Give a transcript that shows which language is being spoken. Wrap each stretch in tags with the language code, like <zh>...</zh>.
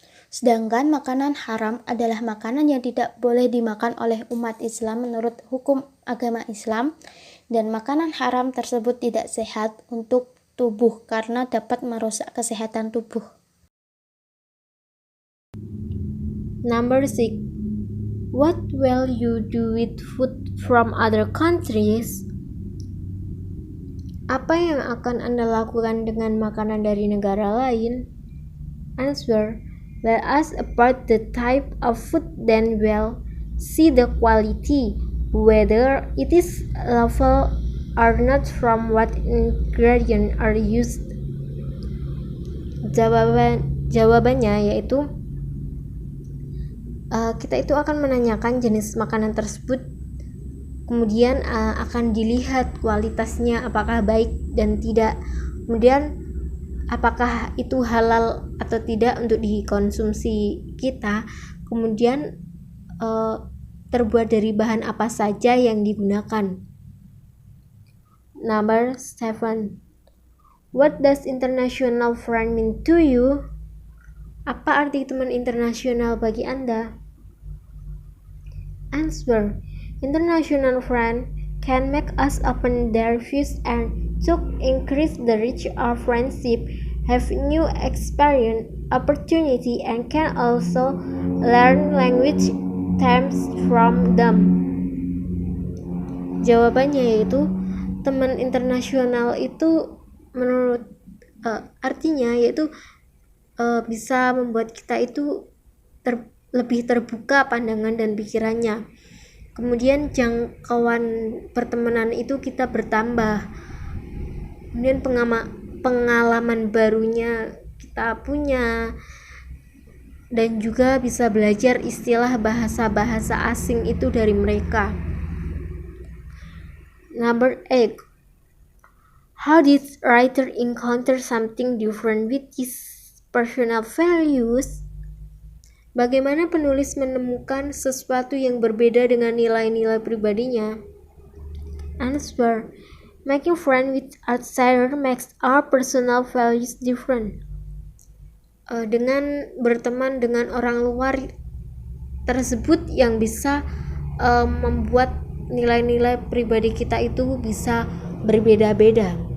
<id>Sedangkan makanan haram adalah makanan yang tidak boleh dimakan oleh umat Islam menurut hukum agama Islam, dan makanan haram tersebut tidak sehat untuk tubuh karena dapat merusak kesehatan tubuh.</id> <en>Number 6. What will you do with food from other countries?</en> <id>Apa yang akan Anda lakukan dengan makanan dari negara lain?</id> <en>Answer. Let us apart the type of food, then we'll see the quality, whether it is lawful or not from what ingredients are used.</en> <id>Jawabannya yaitu kita itu akan menanyakan jenis makanan tersebut, kemudian akan dilihat kualitasnya apakah baik dan tidak. Kemudian apakah itu halal atau tidak untuk dikonsumsi kita, kemudian terbuat dari bahan apa saja yang digunakan.</id> <en>Number 7. What does international friend mean to you?</en> <id>Apa arti teman internasional bagi Anda?</id> <en>Answer. International friend can make us open their views and to increase the reach of friendship, have new experience, opportunity, and can also learn language terms from them.</en> <id>Jawabannya yaitu teman internasional itu menurut artinya yaitu bisa membuat kita itu lebih terbuka pandangan dan pikirannya. Kemudian jangkauan pertemanan itu kita bertambah. Kemudian pengalaman barunya kita punya, dan juga bisa belajar istilah bahasa-bahasa asing itu dari mereka.</id> <en>Number 8. How did writer encounter something different with his personal values?</en> <id>Bagaimana penulis menemukan sesuatu yang berbeda dengan nilai-nilai pribadinya?</id> <en>Answer. Making friends with outsiders makes our personal values different.</en> <id>Dengan berteman dengan orang luar tersebut yang bisa membuat nilai-nilai pribadi kita itu bisa berbeda-beda.</id>